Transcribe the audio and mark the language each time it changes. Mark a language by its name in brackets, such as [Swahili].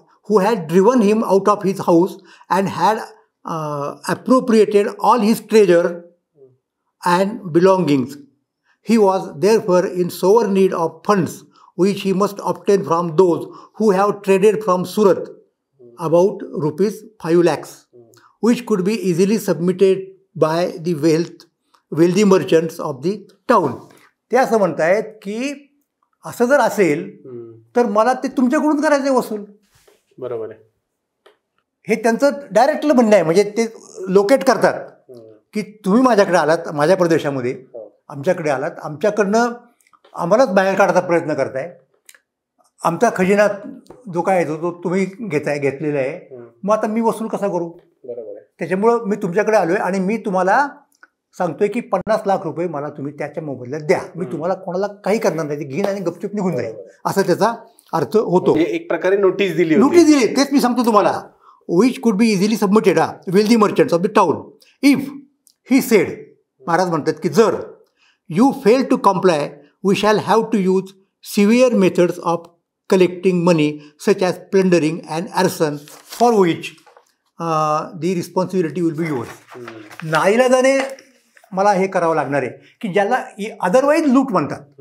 [English] Who had driven him out of his house and had appropriated all his treasure and belongings. He was therefore in sore need of funds which he must obtain from those who have traded from Surat, about ₹5 lakhs, which could be easily submitted by the wealthy merchants of the town. [Marathi] ते असं म्हणतायत की असं जर असेल तर मला ते तुमच्याकडून करायचं वसूल, बरोबर आहे. हे त्यांचं डायरेक्टलं म्हणणं आहे. म्हणजे ते लोकेट करतात की तुम्ही माझ्याकडे आलात, माझ्या प्रदेशामध्ये आमच्याकडे आलात, आमच्याकडनं आम्हालाच बाहेर काढायचा प्रयत्न करताय, आमचा खजिना जो काय आहे तो तुम्ही घेतलेला आहे, मग आता मी वसूल कसा करू? बरोबर आहे. त्याच्यामुळं मी तुमच्याकडे आलो आहे आणि मी तुम्हाला सांगतोय की 50 लाख रुपये मला तुम्ही त्याच्या मोबदल्यात द्या. मी तुम्हाला कोणाला काही करणार नाही, घेईन आणि गपचूप निघून जाईल, असा त्याचा अर्थ होतो. एक प्रकारे नोटीस दिली. तेच मी सांगतो तुम्हाला. [English] which could be easily submitted wealthy merchants of the town. If he said, [Marathi] Maharaj म्हणतात की जर [English] you fail to comply, we shall have to use severe methods of collecting money such as plundering and arson, for which the responsibility will be yours. [Marathi] नाईलाजाने मला हे करावं लागणार आहे की ज्याला अदरवाईज लूट म्हणतात.